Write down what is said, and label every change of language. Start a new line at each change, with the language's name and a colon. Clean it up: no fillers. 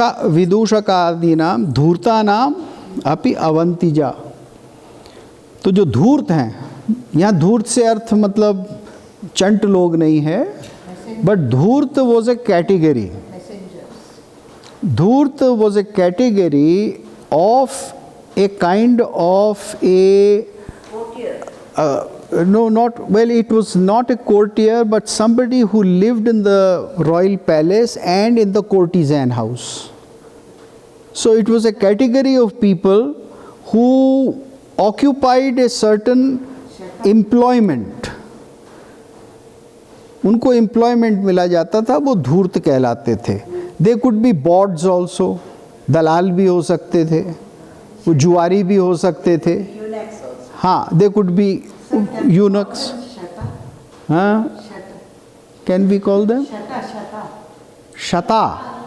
Sanskrit: विदूषकादीनाम धूर्तानाम अपि अवंतिजा.
Hindi: तो जो धूर्त हैं, यहाँ धूर्त से अर्थ मतलब चंट लोग नहीं है,
English: But धूर्त was a category. धूर्त was a category of a kind of a no, not well, it was not a courtier, but somebody who lived in the royal palace and in the courtesan house. So it was a category of people who occupied a certain employment.
Hindi: उनको employment मिला जाता था, वो धूर्त कहलाते थे.
English: They could be bawds also,
Hindi: दलाल भी हो सकते थे,
English: वो जुआरी भी हो सकते थे. हाँ, they could be eunuchs. हाँ, can we call them? Shata.